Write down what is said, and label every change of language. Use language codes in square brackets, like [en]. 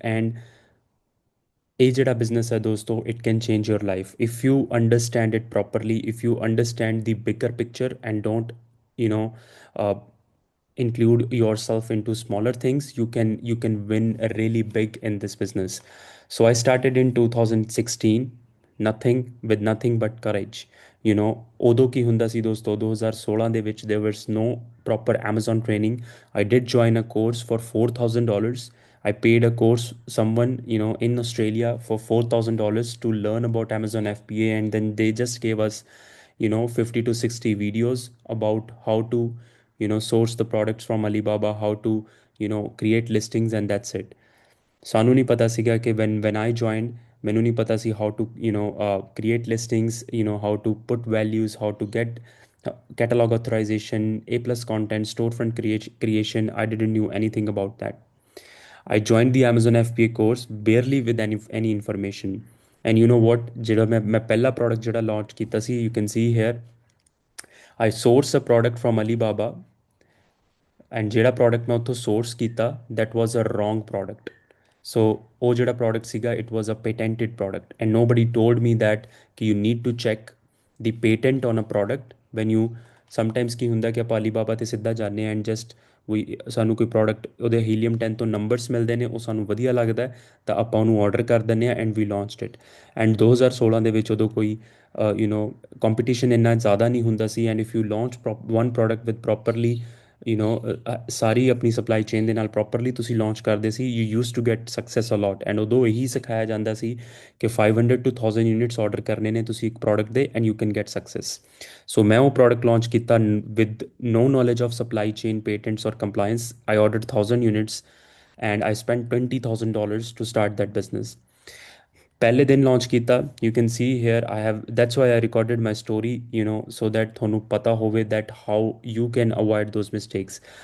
[en] And [pa] ਇਹ ਜਿਹੜਾ business ਹੈ ਦੋਸਤੋ, [en] it can change your life if you understand it properly, if you understand the bigger picture and don't you know uh, include yourself into smaller things. You can win really big in this business. So I started in 2016, nothing, with nothing but courage. [pa] ਉਦੋਂ ਕੀ ਹੁੰਦਾ ਸੀ ਦੋਸਤੋ, 2016 ਦੇ ਵਿੱਚ [en] there was no proper Amazon training. I did join a course for $4,000. I paid a course someone in Australia for $4,000 to learn about Amazon FBA, and then they just gave us 50 to 60 videos about how to source the products from Alibaba, how to create listings, and that's it. [pa] ਸਾਨੂੰ ਨਹੀਂ ਪਤਾ ਸੀਗਾ ਕਿ [en] when I joined, [pa] ਮੈਨੂੰ ਨਹੀਂ ਪਤਾ ਸੀ [en] how to create listings, how to put values, how to get catalog authorization, A plus content, storefront creation. I didn't knew anything about that. I joined the Amazon FBA course barely with any information. And you know what, [pa] ਜਿਹੜਾ ਮੈਂ ਪਹਿਲਾ product ਜਿਹੜਾ launch ਕੀਤਾ ਸੀ, [en] you can see here, I sourced a product from Alibaba, and [pa] ਜਿਹੜਾ product ਮੈਂ ਉੱਥੋਂ source ਕੀਤਾ, [en] that was a wrong product. [pa] So ਉਹ ਜਿਹੜਾ product ਸੀਗਾ, [en] it was a patented product, and nobody told me that [pa] ਕਿ [en] you need to check the patent on a product when you sometimes [pa] ਕੀ ਹੁੰਦਾ ਕਿ ਆਪਾਂ Alibaba ਤੇ ਸਿੱਧਾ ਜਾਂਦੇ ਹਾਂ, and just ਸਾਨੂੰ ਕੋਈ ਪ੍ਰੋਡਕਟ ਉਹਦੇ ਹੀਲੀਅਮ 10 ਤੋਂ ਨੰਬਰਸ ਮਿਲਦੇ ਨੇ, ਉਹ ਸਾਨੂੰ ਵਧੀਆ ਲੱਗਦਾ ਤਾਂ ਆਪਾਂ ਉਹਨੂੰ ਆਰਡਰ ਕਰ ਦਿੰਦੇ ਹਾਂ, [en] And we launched it. [pa] And 2016 ਦੇ ਵਿੱਚ ਉਦੋਂ ਕੋਈ ਕੰਪੀਟੀਸ਼ਨ ਇੰਨਾ ਜ਼ਿਆਦਾ ਨਹੀਂ ਹੁੰਦਾ ਸੀ, [en] and if you launch one product with properly [pa] ਸਾਰੀ ਆਪਣੀ ਸਪਲਾਈ ਚੇਨ ਦੇ ਨਾਲ ਪ੍ਰੋਪਰਲੀ ਤੁਸੀਂ ਲਾਂਚ ਕਰਦੇ ਸੀ, [en] You use to get success a lot. [pa] And ਉਦੋਂ ਇਹੀ ਸਿਖਾਇਆ ਜਾਂਦਾ ਸੀ ਕਿ 500 to 1000 ਯੂਨਿਟਸ ਆਰਡਰ ਕਰਨੇ ਨੇ ਤੁਸੀਂ ਇੱਕ ਪ੍ਰੋਡਕਟ ਦੇ, [en] And you can get success. [pa] ਸੋ ਮੈਂ ਉਹ ਪ੍ਰੋਡਕਟ ਲਾਂਚ ਕੀਤਾ [en] With no knowledge of supply chain, patents, or compliance. I ordered 1000 units, and I spent $20,000 to start that business. [pa] पहले दिन launch ਕੀਤਾ, [en] you can see here I have, that's why I recorded my story, so that [pa] ਤੁਹਾਨੂੰ ਪਤਾ ਹੋਵੇ [en] that how you can avoid those mistakes.